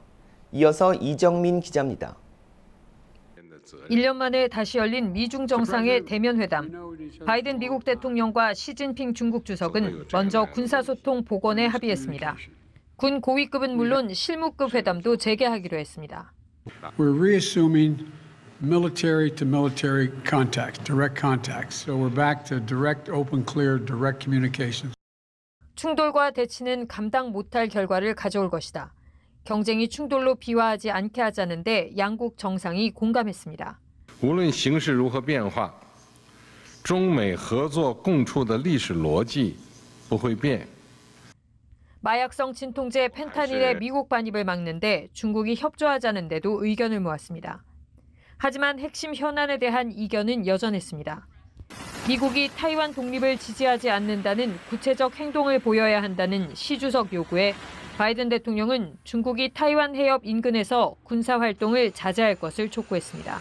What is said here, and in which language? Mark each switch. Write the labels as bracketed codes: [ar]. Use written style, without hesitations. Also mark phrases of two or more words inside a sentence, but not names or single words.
[ko] 이어서 이정민 기자입니다. 1년 만에 다시 열린 미중 정상의 대면 회담. 바이든 미국 대통령과 시진핑 중국 주석은 먼저 군사소통 복원에 합의했습니다. 군 고위급은 물론 실무급 회담도 재개하기로 했습니다. [en] We're reassuming military to military contacts, direct contacts. So we're back to direct, open, clear, direct communications. [ko] 충돌과 대치는 감당 못할 결과를 가져올 것이다. 경쟁이 충돌로 비화하지 않게 하자는데 양국 정상이 공감했습니다. [zh] 无论形势如何变化，中美合作共处的历史逻辑不会变。 [ko] 마약성 진통제 펜타닐의 미국 반입을 막는데 중국이 협조하자는 데도 의견을 모았습니다. 하지만 핵심 현안에 대한 이견은 여전했습니다. 미국이 타이완 독립을 지지하지 않는다는 구체적 행동을 보여야 한다는 시 주석 요구에 바이든 대통령은 중국이 타이완 해협 인근에서 군사활동을 자제할 것을 촉구했습니다.